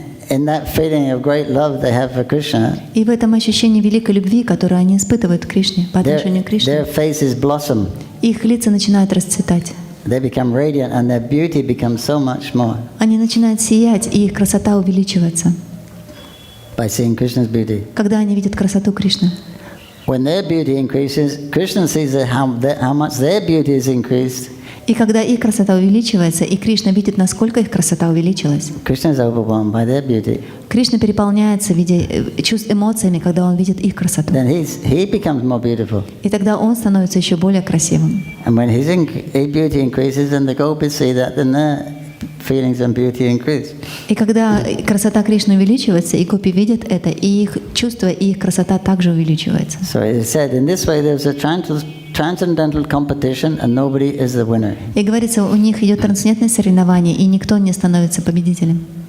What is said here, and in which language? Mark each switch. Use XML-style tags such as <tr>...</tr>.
<en>In that feeling of great love they have for Krishna,</en> <ru>И в этом ощущении великой любви, которую они испытывают к Кришне, по отношению к Кришне,</ru> <en>their faces blossom.</en> <ru>их лица начинают расцветать.</ru> <en>They become radiant, and their beauty becomes so much more</en> <ru>Они начинают сиять, и их красота увеличивается,</ru> <en>by seeing Krishna's beauty.</en> <ru>когда они видят красоту Кришны.</ru> <en>When their beauty increases, Krishna sees how much their beauty is increased.</en> <ru>И когда их красота увеличивается, и Кришна видит, насколько их красота увеличилась,</ru> <en>Krishna is overwhelmed by their beauty.</en> <ru>Кришна переполняется эмоциями, когда он видит их красоту.</ru> <en>Then he becomes more beautiful.</en> <ru>И тогда он становится еще более красивым.</ru> <en>And when his beauty increases, and the gopis see that, then their feelings and beauty increase.</en> <ru>И когда красота Кришны увеличивается, и гопи видят это, и их чувства, и их красота также увеличивается.</ru> <en>So it is said, in this way there's a transcendental competition, and nobody is the winner.</en> <ru>И говорится, у них идет трансцендентное соревнование, и никто не становится победителем.</ru>